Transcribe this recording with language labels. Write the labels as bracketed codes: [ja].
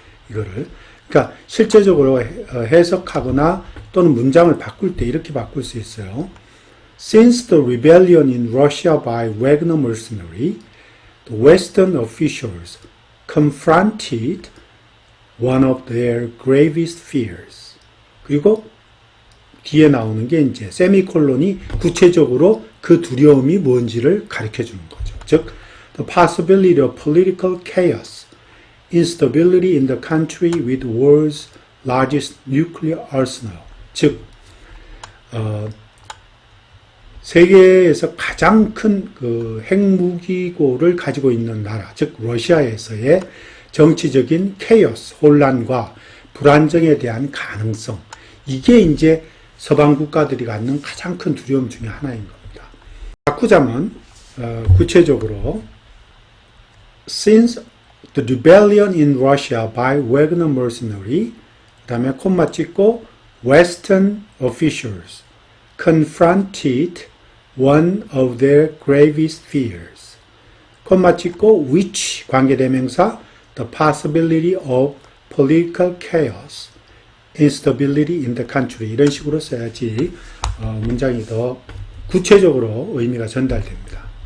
[ko] 이거를 그러니까 실제적으로 해석하거나 또는 문장을 바꿀 때 이렇게 바꿀 수 있어요. [en] Since the rebellion in Russia by Wagner mercenary, the Western officials confronted one of their gravest fears. [ko] 그리고 뒤에 나오는 게 이제 세미콜론이 구체적으로 그 두려움이 뭔지를 가르쳐 주는 거죠. [en] 즉, the possibility of political chaos, instability in the country with world's largest nuclear arsenal. [ko] 즉, 세계에서 가장 큰 그 핵무기고를 가지고 있는 나라, 즉 러시아에서의 정치적인 케이오스, 혼란과 불안정에 대한 가능성, 이게 이제 서방 국가들이 갖는 가장 큰 두려움 중에 하나인 겁니다. 바꾸자면 구체적으로 [en] Since the rebellion in Russia by Wagner mercenary, [ko] 그 다음에 콤마 찍고 [en] Western officials confronted one of their gravest fears. [ko] 콤마 찍고 which 관계대명사 [en] the possibility of political chaos, instability in the country [ko] 이런 식으로 써야지 문장이 더 구체적으로 의미가 전달됩니다.